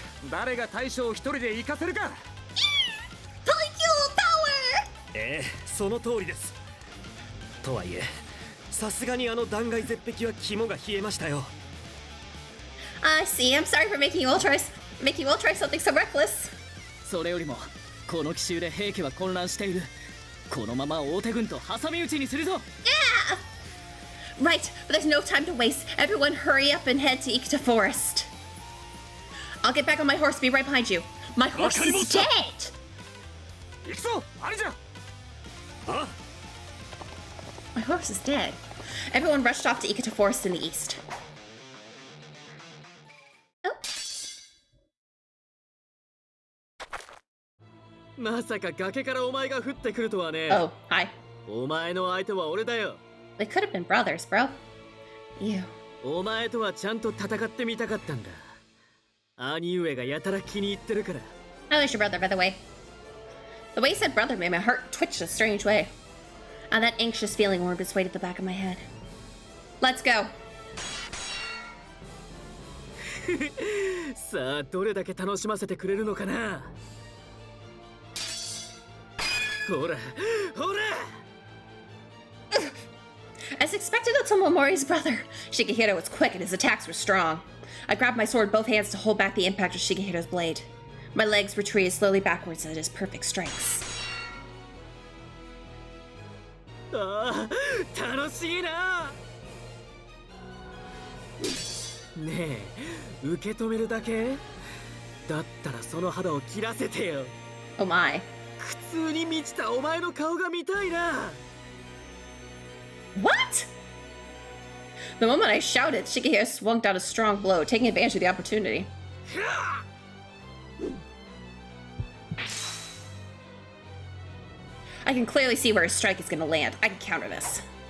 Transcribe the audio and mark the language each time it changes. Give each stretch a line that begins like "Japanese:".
Japanese: 誰が大将を一人で行かせるか。
English: Polycule power!
Japanese: その通りです。とはいえ、さすがにあの断崖絶壁は肝が冷えましたよ。
English: I see. I'm sorry for making you all try something so reckless.
Japanese: それよりもこの奇襲で平家は混乱している。このまま大手軍と挟み撃ちにするぞ。
English: Yeah! Right, but there's no time to waste. Everyone hurry up and head to Ikita Forest. I'll get back on my horse, be right behind you. My horse is dead!
Japanese: 行くぞ、あれじゃ。あ？
English: My horse is dead. Everyone rushed off to Ikita Forest in the east. Oh.
Japanese: まさか崖からお前が降ってくるとはね。
English: Oh, hi.
Japanese: お前の相手は俺だよ。
English: They could have been brothers, bro. You.
Japanese: お前とはちゃんと戦ってみたかったんだ。兄上がやたら気に入ってるから。
English: Oh, there's your brother, by the way. The way you said brother made my heart twitch a strange way. And that anxious feeling wormed its way to the back of my head. Let's go.
Japanese: さあ、どれだけ楽しませてくれるのかな。ほら、ほら。
English: As expected of Tomomori's brother, Shigehiro was quick and his attacks were strong. I grabbed my sword with both hands to hold back the impact of Shigehiro's blade. My legs retreated slowly backwards at his perfect strengths.
Japanese: ああ、楽しいな。ねえ、受け止めるだけ？だったらその肌を切らせてよ。
English: Oh my.
Japanese: 苦痛に満ちたお前の顔が見たいな。
English: What? The moment I shouted, Shikihira swung down a strong blow, taking advantage of the opportunity. I can clearly see where a strike is gonna land. I can counter this.